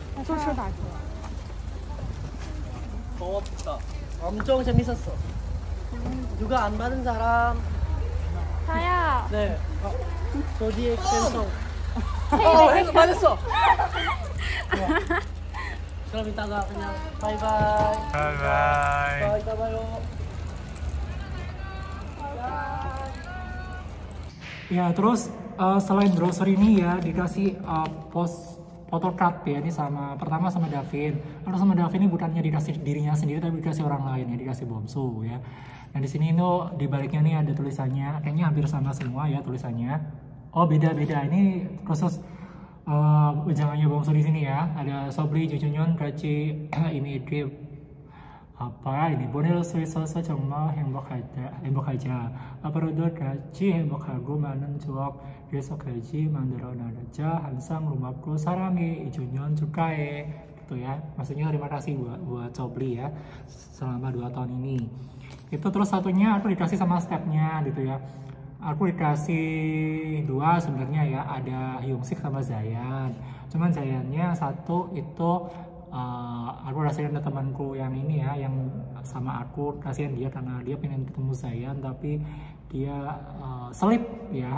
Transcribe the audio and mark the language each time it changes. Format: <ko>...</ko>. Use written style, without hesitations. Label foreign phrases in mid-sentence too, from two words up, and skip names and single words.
<ko>고맙다 엄청 재밌었어 누가 안 받은 사람 다야. 네 소디의 캔성 헤이. 받았어 그럼 이따가 그냥 바이바이</ko> <en>Bye bye.</en> <ko>이따 봐요</ko> <id>Ya, terus selain browser ini ya dikasih photocard ya ini pertama sama Davin. Lalu sama Davin ini bukannya dikasih dirinya sendiri tapi dikasih orang lain ya, dikasih Bomsu ya. Nah di sini itu di baliknya nih ada tulisannya, kayaknya hampir sama semua ya tulisannya. Oh beda-beda ini khusus ujangannya Bomsu di sini ya. Ada Sobri, Jujunyun, Raci, ini apa ini</id> <ko>보낼 수 있어서 정말 행복하자. 앞으로도 같이 행복하고 많은 추억 계속까지 만들어 나가자. 항상 고맙고 사랑해. 2주년 축하해.</ko> <id>Gitu ya. Maksudnya terima kasih buat Sobri ya selama 2 tahun ini. Itu terus satunya aku dikasih sama stepnya gitu ya. Aku dikasih 2 sebenarnya ya, ada Hyungsik sama Zayan. Cuman Zayannya satu itu aku kasihan ke temanku yang ini ya, yang sama aku, kasihan dia karena dia pengen ketemu Zayan tapi selip ya.</id>